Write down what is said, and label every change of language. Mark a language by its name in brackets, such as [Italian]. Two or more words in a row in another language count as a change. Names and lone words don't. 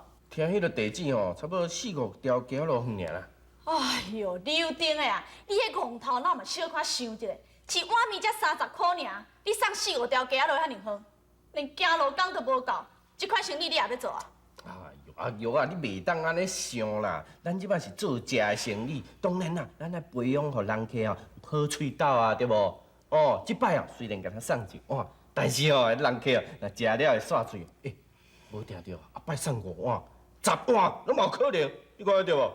[Min Nan Chinese] 听迄个地址吼，差不多4、5条街路远尔啦。哎呦，柳丁的啊，你迄戆头脑嘛小可想一下，一碗面才30块尔，你送4、5条街路遐尔好，连行路工都无够，这款生意你也要做啊？玉啊，你袂当安尼想啦。咱即摆是做食的生意，当然啦，咱来培养互人客好喙斗啊，对无？即摆虽然甲他送一碗，但是人客若食了会煞嘴，无定着摆送5碗、10碗，拢冇可能，你讲对无？